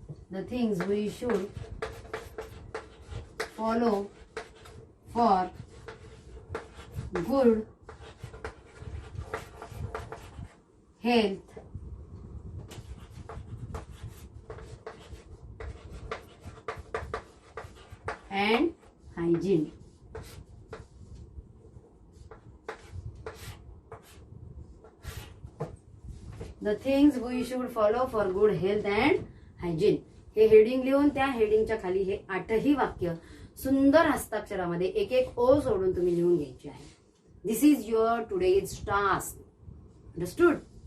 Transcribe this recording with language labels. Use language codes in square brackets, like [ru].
[en] the things we should follow for good health and hygiene. The things we should follow for good health and hygiene. [mr] हे heading लिहून त्या हेडिंगच्या खाली हे 8ही वाक्य सुंदर हस्ताक्षरामध्ये एक एक ओ सोडून तुम्ही लिहून घ्यायची आहे. [en] This is your today's task. Understood?